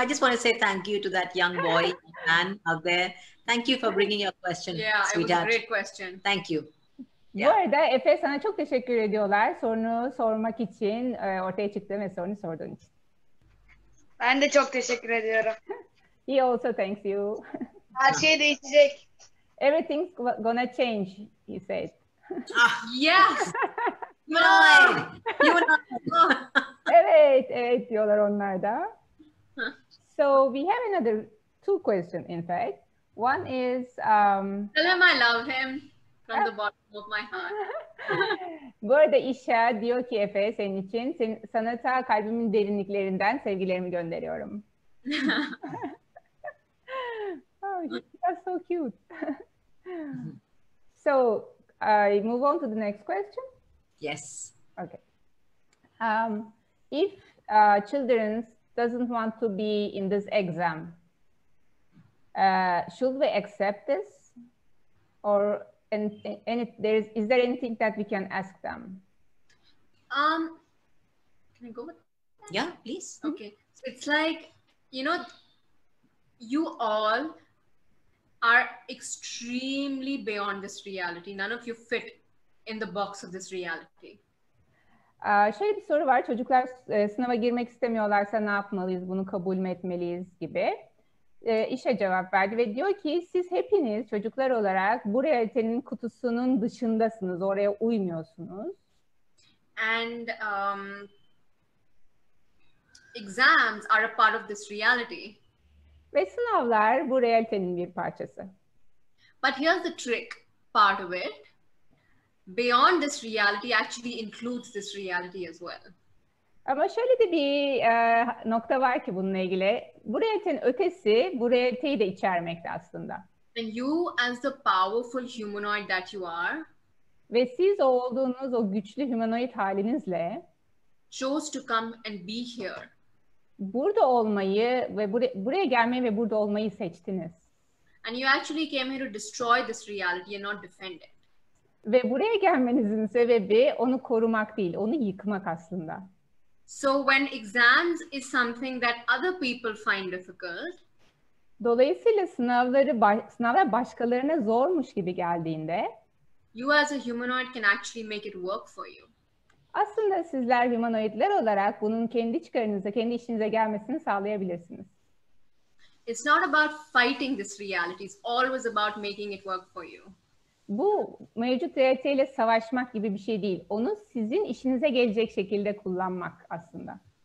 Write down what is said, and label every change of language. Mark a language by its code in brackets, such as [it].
[en] I just want to say thank you to that young boy, man out there. Thank you for bringing your question, Yeah, sweetheart. it was a great question. Thank you. [tr] Bu arada Efe sana çok teşekkür ediyorlar sorunu sormak için, ortaya çıktığın ve sorunu sorduğun için. Ben de çok teşekkür ediyorum. [en] He also thanks you. [tr] Her şey değişecek. [en] Everything's gonna change, he said. Yes. You and I. [tr] Evet diyorlar onlar da. [en] So we have another two questions in fact. One is Tell him I love him from the bottom of my heart. [tr] bu arada İşa diyor ki Efe senin için sana ta kalbimin derinliklerinden sevgilerimi gönderiyorum. [en] Oh, that's so cute. So I move on to the next question. Yes. Okay. If children doesn't want to be in this exam, should we accept this, or is there anything that we can ask them? Can I go with that? Yeah, please. Okay. So it's like, you all are extremely beyond this reality. None of you fit in the box of this reality. [tr] Şöyle bir soru var. Çocuklar sınava girmek istemiyorlarsa ne yapmalıyız? Bunu kabul mü etmeliyiz gibi. İşe cevap verdi ve diyor ki siz hepiniz çocuklar olarak bu realitenin kutusunun dışındasınız. Oraya uymuyorsunuz. [en] And exams are a part of this reality. [tr] Ve sınavlar bu realitenin bir parçası. [en] But here's the trick part of it. Beyond this reality actually includes this reality as well. [tr] Ama şöyle de bir nokta var ki bununla ilgili. Bu realitenin ötesi bu realiteyi de içermekte aslında. [en] And you, as the powerful humanoid that you are, [tr] Ve siz o olduğunuz o güçlü humanoid halinizle [en] chose to come and be here. [tr] burada olmayı ve buraya gelmeyi ve burada olmayı seçtiniz. [en] And you actually came here to destroy this reality and not defend it. [tr] Ve buraya gelmenizin sebebi onu korumak değil, onu yıkmak aslında. [en] So when exams is something that other people find difficult, [tr] Dolayısıyla sınavlar başkalarına zormuş gibi geldiğinde [en] you as a humanoid can actually make it work for you. [tr] aslında sizler humanoidler olarak bunun kendi çıkarınıza, kendi işinize gelmesini sağlayabilirsiniz. [en] It's not about fighting this reality. It's always about making it work for you. [tr] Bu mevcut realiteyle savaşmak gibi bir şey değil. Onu sizin işinize gelecek şekilde kullanmak aslında.